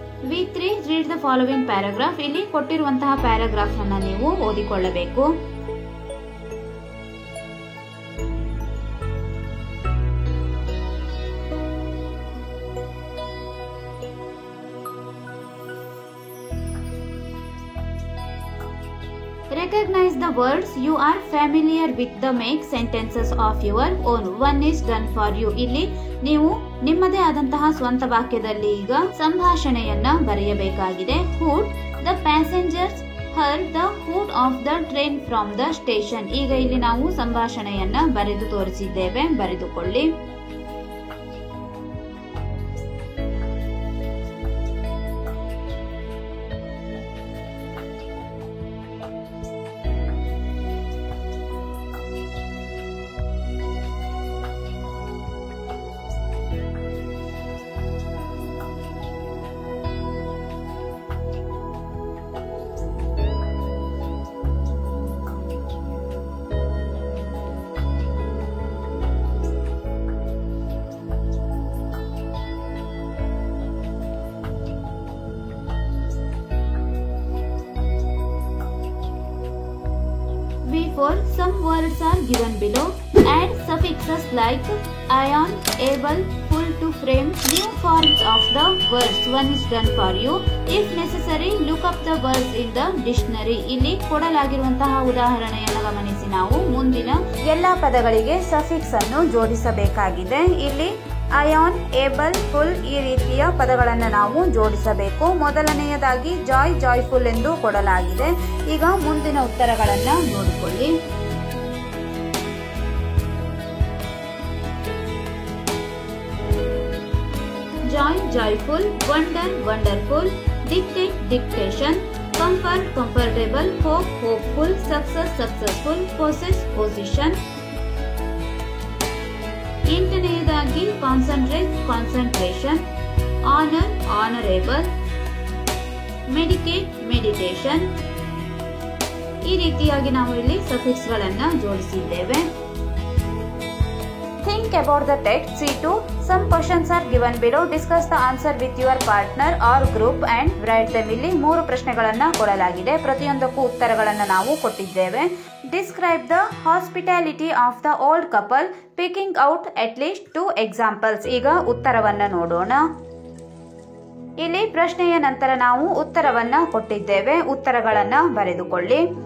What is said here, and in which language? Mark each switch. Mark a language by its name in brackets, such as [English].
[English] V3 read the following paragraph. [Kannada] ಇಲ್ಲಿ ಕೊಟ್ಟಿರುವಂತಹ paragraph ಅನ್ನು ನೀವು ಓದಿಕೊಳ್ಳಬೇಕು. [English] Recognize the words you are familiar with the make sentences of your own. One is done for you. [Kannada] ಇಲ್ಲಿ ನೀವು ನಿಮ್ಮದೇ ಆದಂತಹ ಸ್ವಂತ ವಾಕ್ಯದಲ್ಲಿ ಈಗ ಸಂಭಾಷಣೆಯನ್ನ ಬರೆಯಬೇಕಾಗಿದೆ. [English] Hood, the passengers heard the hood of the train from the station. [Kannada] ಈಗ ಇಲ್ಲಿ ನಾವು ಸಂಭಾಷಣೆಯನ್ನ ಬರೆದು ತೋರಿಸಿದ್ದೇವೆ, ಬರೆದುಕೊಳ್ಳಿ. [English] V4, some words are given below. Add suffixes like ion, able, full to frame new forms of the words. One is done for you. If necessary, look up the words in the dictionary. [Kannada] ಇಲ್ಲಿ ಕೊಡಲಾಗಿರುವಂತಹ ಉದಾಹರಣೆಯನ್ನು ಗಮನಿಸಿ ನಾವು ಮುಂದಿನ ಎಲ್ಲಾ ಪದಗಳಿಗೆ suffix ಅನ್ನು ಜೋಡಿಸಬೇಕಾಗಿದೆ. ಇಲ್ಲಿ ion, Abel, full ಈ ರೀತಿಯ ಪದಗಳನ್ನು ನಾವು ಜೋಡಿಸಬೇಕು. ಮೊದಲನೆಯದಾಗಿ ಜಾಯ್, ಜಾಯ್ಫುಲ್ ಎಂದು ಕೊಡಲಾಗಿದೆ. ಈಗ ಮುಂದಿನ ಉತ್ತರಗಳನ್ನು ನೋಡಿಕೊಳ್ಳಿ. [English] Joy, joyful, wonder, wonderful, dictate, dictation, comfort, comfortable, hope, hopeful, success, successful, possess, position. [Kannada] ಎಂಟನೆಯದಾಗಿ [English] Concentrate, concentration, honour, honourable, medicate, meditation. [Kannada] ಈ ರೀತಿಯಾಗಿ ನಾವು ಇಲ್ಲಿ ಸಫಿಕ್ಸ್ ಗಳನ್ನ ಜೋಡಿಸಿದ್ದೇವೆ. [English] Think about the text. C2. Some questions are given below. Discuss the answer with your partner or group and write them. [Kannada] ಇಲ್ಲಿ 3 ಪ್ರಶ್ನೆಗಳನ್ನ ಕೊಡಲಾಗಿದೆ. ಪ್ರತಿಯೊಂದಕ್ಕೂ ಉತ್ತರಗಳನ್ನು ನಾವು ಕೊಟ್ಟಿದ್ದೇವೆ. [English] Describe the hospitality of the old couple, picking out at least 2 examples. [Kannada] ಈಗ ಉತ್ತರವನ್ನ ನೋಡೋಣ. ಇಲ್ಲಿ ಪ್ರಶ್ನೆಯ ನಂತರ ನಾವು ಉತ್ತರವನ್ನ ಕೊಟ್ಟಿದ್ದೇವೆ. ಉತ್ತರಗಳನ್ನ ಬರೆದುಕೊಳ್ಳಿ.